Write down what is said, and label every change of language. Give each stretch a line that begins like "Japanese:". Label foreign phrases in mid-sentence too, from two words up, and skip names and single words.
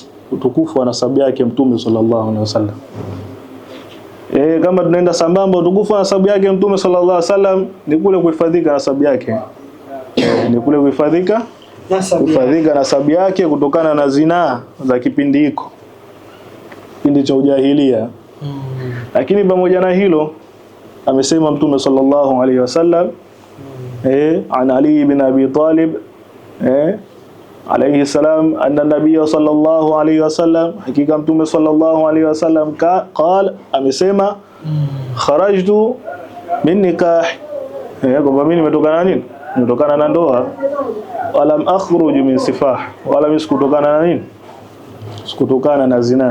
Swahili: Utukufu wa nasabu yake Mtume
Arabic: صلى الله عليه وسلم.
Swahili: Kama tunaenda sambamba, utukufu wa nasabu yake Mtume
Arabic: صلى الله عليه وسلم
Swahili: ni kule kuhifadhika nasabu yake. Ni kule kuhifadhika nasabu yake kutokana na zinaa za kipindi hiko, kipindi cha ujahilia. Lakini pamoja na hilo amesema Mtume
Arabic: صلى الله عليه وسلم عن علي بن أبي طالب عليه السلام أن النبي صلى الله عليه وسلم,
Swahili: hakika Mtume
Arabic: صلى الله عليه وسلم قال,
Swahili: amesema
Arabic: خرجت من نكاح,
Swahili: kwamba mimi nimetokana nini? Nimetokana na ndoa.
Arabic: ولم أخرج من سفاح,
Swahili: wala mimi sikutokana na nini? Sikutokana na zina.